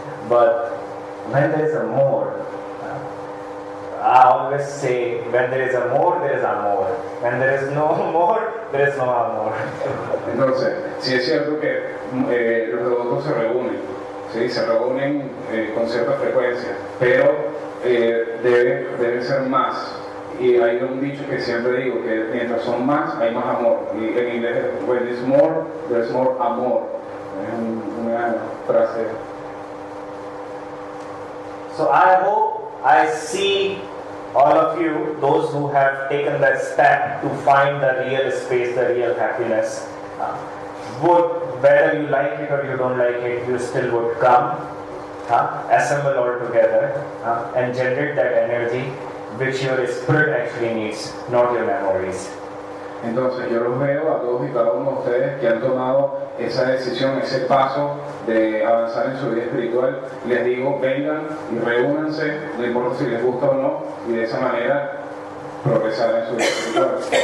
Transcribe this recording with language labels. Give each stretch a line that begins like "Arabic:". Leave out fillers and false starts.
English: But when there is a more, I always say, when there is a more, there is amor. When there is no more, there is no amor.
Spanish: Entonces, sí es cierto que los devotos se reúnen, ¿sí? Se reúnen con cierta frecuencia, pero debe ser más. Y hay un dicho que siempre digo, que mientras son más, hay más amor. Y en inglés es,
English: when there's more, there's more amor.
Spanish: Es una frase.
English: So I hope I see all of you, those who have taken that step to find the real space, the real happiness, whether you like it or you don't like it, you still would come, assemble all together and generate that energy which your spirit actually needs, not your memories.
Spanish: Entonces yo los veo a todos y cada uno de ustedes que han tomado esa decisión, ese paso de avanzar en su vida espiritual. Les digo, vengan y reúnanse, no importa si les gusta o no, y de esa manera progresar en su vida espiritual.